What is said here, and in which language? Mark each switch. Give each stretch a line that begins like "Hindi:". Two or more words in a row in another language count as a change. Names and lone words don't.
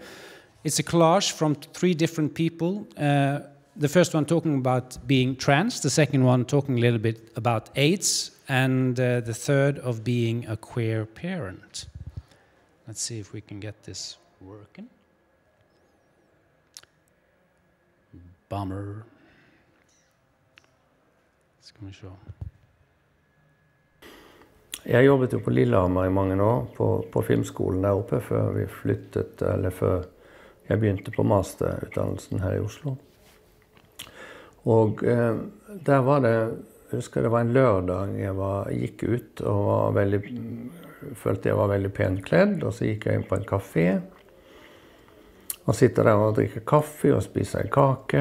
English: It's a collage from 3 different people. The first one talking about being trans, the second one talking a little bit about AIDS, and the third of being a queer parent. Let's see if we can get this working. Bummer.
Norwegian: Skal vi se. Jeg jobbet jo på Lillehammer i mange år på filmskolen der oppe før vi flyttet, eller før jeg begynte på masterutdannelsen her i Oslo. Og der var det, jeg husker det var en lørdag jeg gikk ut og følte jeg var veldig pent kledd, og så gikk jeg inn på en kafé og sitter der og drikker kaffe og spiser en kake.